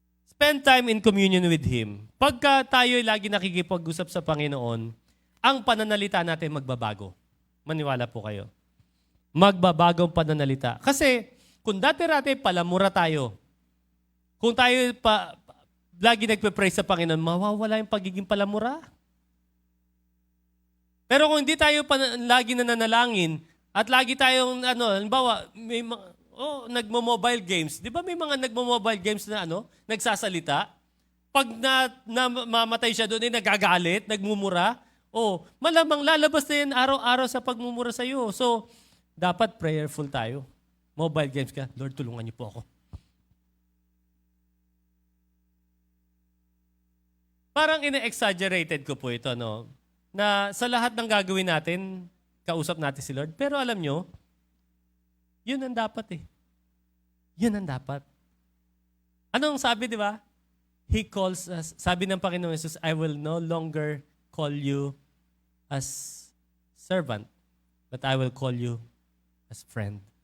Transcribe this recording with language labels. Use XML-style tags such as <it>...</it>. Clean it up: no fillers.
<en>Spend time in communion with Him.</en> <tl>Pagka tayo'y lagi nakikipag-usap sa Panginoon, ang pananalita natin magbabago. Maniwala po kayo. Magbabago ang pananalita. Kasi, kung dati-rati palamura tayo, kung tayo lagi nagpe-pray sa Panginoon, mawawala yung pagiging palamura. Pero kung hindi tayo lagi nananalangin, at lagi tayong, halimbawa, may nagmo-mobile games. Di ba may mga nagmo-mobile games na nagsasalita? Pag mamatay siya doon, nagagalit, nagmumura, malamang lalabas na yan araw-araw sa pagmumura sa iyo. So, dapat prayerful tayo. Mobile games ka, Lord, tulungan niyo po ako. Parang ina-exaggerated ko po ito, na sa lahat ng gagawin natin, kausap natin si Lord. Pero alam nyo, yun ang dapat Yun ang dapat. Anong sabi, di ba?</tl> <en>He calls us,</en> <tl>sabi ng Panginoon Jesus,</tl> <en>I will no longer call you as servant, but I will call you as friend.</en>